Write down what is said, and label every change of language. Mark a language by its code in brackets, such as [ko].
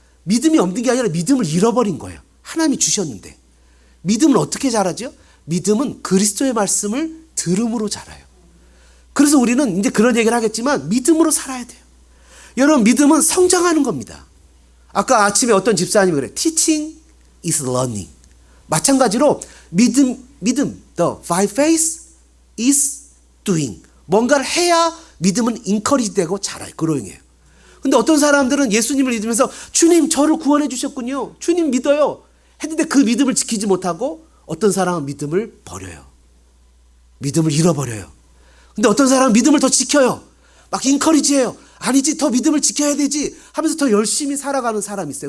[ko] 믿음이 없는 게 아니라 믿음을 잃어버린 거예요. 하나님이 주셨는데. 믿음을 어떻게 자라죠? 믿음은 그리스도의 말씀을 들음으로 자라요. 그래서 우리는 이제 그런 얘기를 하겠지만 믿음으로 살아야 돼요. 여러분, 믿음은 성장하는 겁니다. 아까 아침에 어떤 집사님이 그래. [en] Teaching is learning. [ko] 마찬가지로 믿음, [en] the by faith is doing. [ko] 뭔가를 해야 믿음은 인커리지 되고 자라요. 그로잉해요. 근데 어떤 사람들은 예수님을 믿으면서 주님 저를 구원해 주셨군요. 주님 믿어요. 했는데 그 믿음을 지키지 못하고 어떤 사람은 믿음을 버려요. 믿음을 잃어버려요. 근데 어떤 사람은 믿음을 더 지켜요. 막 인커리지해요. 아니지 더 믿음을 지켜야 되지 하면서 더 열심히 살아가는 사람이 있어요.